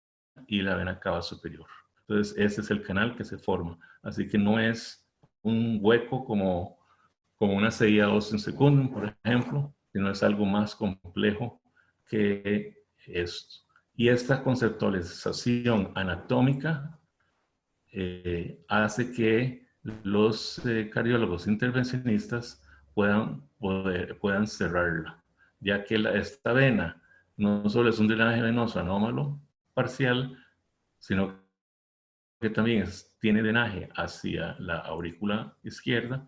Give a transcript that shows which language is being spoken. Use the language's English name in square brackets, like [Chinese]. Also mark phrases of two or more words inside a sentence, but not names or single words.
[Spanish] y la vena cava superior. Entonces, ese es el canal que se forma. Así que no es un hueco como una seía [Latin] ostium secundum, [Spanish] por ejemplo, sino es algo más complejo que esto. Y esta conceptualización anatómica hace que los cardiólogos intervencionistas puedan cerrarla, ya que esta vena no solo es un drenaje venoso anómalo parcial, sino que también tiene drenaje hacia la aurícula izquierda.